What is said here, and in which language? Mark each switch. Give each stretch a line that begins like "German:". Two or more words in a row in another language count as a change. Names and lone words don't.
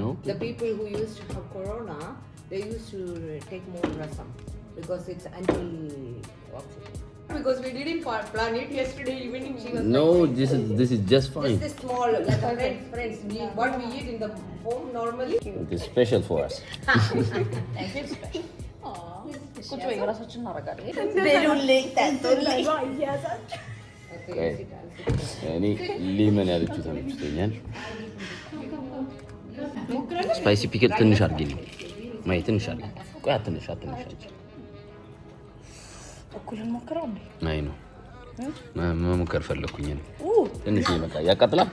English: The people who used to have corona, they used to take more rasam because it's antioxidant. Because we didn't plan it yesterday evening. She was no, like, this is just fine. This is small, like friends. What we eat in the home normally. It is special for us. Thank you, special.
Hindi: कुछ वगैरह सोचना रखा है। बेरुले तंतुले।
Amharic: እኔ ሊመን ያለችው ተመችቶኛል።
English: spicy pickle
Amharic: ትንሽ አድርጊልኝ። ማይ ትንሽ አለ። ቆይ አትንሽ እኩል እንሞክረው እንዴ? አይ ነው መሞከር ፈለኩኝ ነው። ትንሽ ይመጣ ያቃጥላል